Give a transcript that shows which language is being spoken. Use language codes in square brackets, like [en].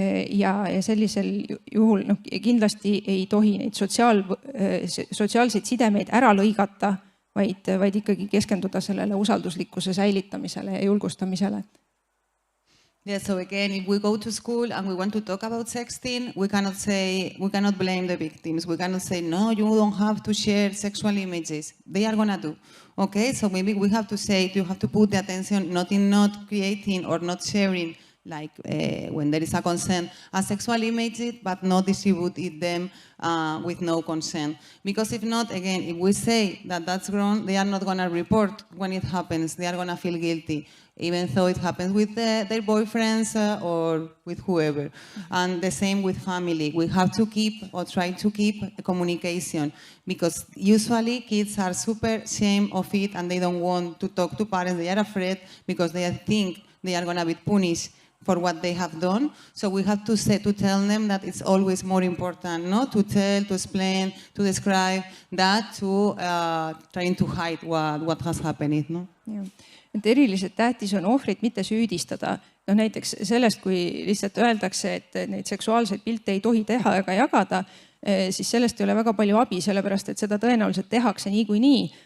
[et] Ja sellisel juhul kindlasti ei tohi neid sotsiaalseid sidemeid ära lõigata, vaid ikkagi keskenduda sellele usalduslikkuse säilitamisele ja julgustamisele. [en] Yeah, so again, if we go to school and we want to talk about sexting, we cannot blame the victims. We cannot say, no, you don't have to share sexual images. They are going to do. Okay, so maybe we have to say, you have to put the attention not in not creating or not sharing, like when there is a consent, a sexual images, but not distribute them with no consent. Because if not, again, if we say that that's wrong, they are not going to report when it happens. They are going to feel guilty, even though it happens with their boyfriends or with whoever. And the same with family. We have to keep or try to keep communication, because usually kids are super ashamed of it and they don't want to talk to parents. They are afraid because they think they are going to be punished for what they have done. So we have to tell them that it's always more important not to tell, to explain, to describe that, to trying to hide what has happened. No? [et] Ja. Et eriliselt tähtis on ohvrit mitte süüdistada. No näiteks sellest, kui lihtsalt öeldakse, et neid seksuaalseid pilte ei tohi teha ega jagada, siis sellest ei ole väga palju abi, sellepärast et seda tõenäoliselt tehakse niikuinii.